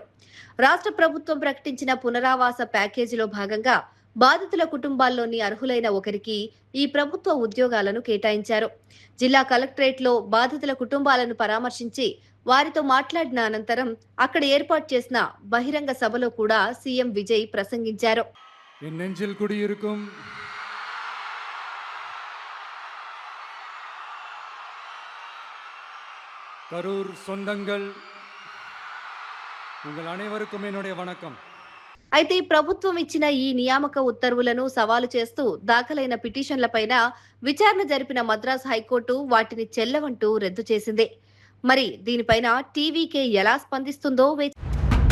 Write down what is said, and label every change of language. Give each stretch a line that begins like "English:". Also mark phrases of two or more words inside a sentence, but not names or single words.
Telugu: రాష్ట్ర ప్రభుత్వం ప్రకటించిన పునరావాస ప్యాకేజీలో భాగంగా బాధితుల కుటుంబాల్లోని అర్హులైన ఒకరికి ఈ ప్రభుత్వ ఉద్యోగాలను కేటాయించారు. జిల్లా కలెక్టరేట్లో బాధితుల కుటుంబాలను పరామర్శించి వారితో మాట్లాడిన అనంతరం అక్కడ ఏర్పాటు చేసిన బహిరంగ సభలో కూడా సీఎం విజయ్ ప్రసంగించారు.
Tamil: கரூர் சொந்தங்கள் உங்கள் அனைவருக்கும் என்னுடைய வணக்கம்.
Telugu: అయితే ప్రభుత్వం ఇచ్చిన ఈ నియామక ఉత్తర్వులను సవాలు చేస్తూ దాఖలైన పిటిషన్లపైన విచారణ జరిపిన మద్రాస్ హైకోర్టు వాటిని చెల్లవంటూ రద్దు చేసింది. మరి దీనిపైన టీవీకే ఎలా స్పందిస్తుందో